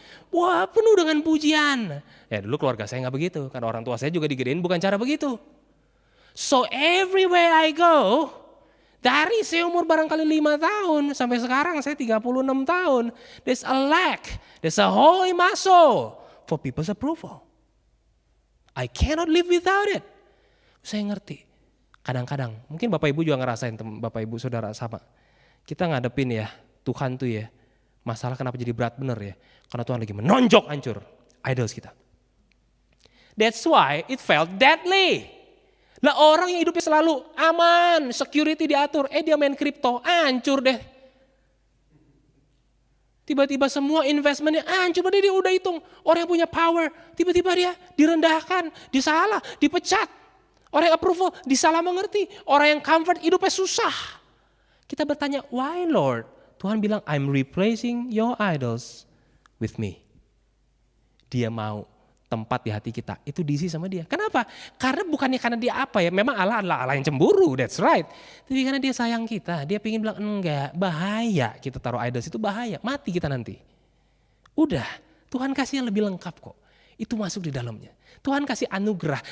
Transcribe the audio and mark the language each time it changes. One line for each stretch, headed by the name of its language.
Indonesian: Wah, penuh dengan pujian. Ya dulu keluarga saya nggak begitu. Karena orang tua saya juga digedein bukan cara begitu.
English: So everywhere I go,
Indonesian: dari saya umur barangkali 5 tahun sampai sekarang saya 36 tahun.
English: There's a lack, there's a holy muscle for people's approval. I cannot live without it.
Indonesian: Saya ngerti. Kadang-kadang, mungkin Bapak Ibu juga ngerasain, Bapak Ibu Saudara sama. Kita ngadepin ya, Tuhan tuh ya, masalah kenapa jadi berat bener ya. Karena Tuhan lagi menonjok hancur idols kita.
English: That's why it felt deadly.
Indonesian: Lah orang yang hidupnya selalu aman, security diatur, dia main kripto, hancur deh. Tiba-tiba semua investmentnya hancur, dia udah hitung. Orang yang punya power, tiba-tiba dia direndahkan, disalah, dipecat. Orang yang approval disalah mengerti. Orang yang comfort hidupnya susah. Kita bertanya,
English: why Lord?
Indonesian: Tuhan bilang,
English: I'm replacing your idols with me.
Indonesian: Dia mau tempat di hati kita, itu diisi sama dia. Kenapa? Karena bukannya karena dia apa ya, memang Allah adalah Allah yang cemburu,
English: that's right.
Indonesian: Tapi karena dia sayang kita, dia pengen bilang enggak, bahaya kita taruh idols itu bahaya, mati kita nanti. Udah, Tuhan kasih yang lebih lengkap kok. Itu masuk di dalamnya. Tuhan kasih anugerah.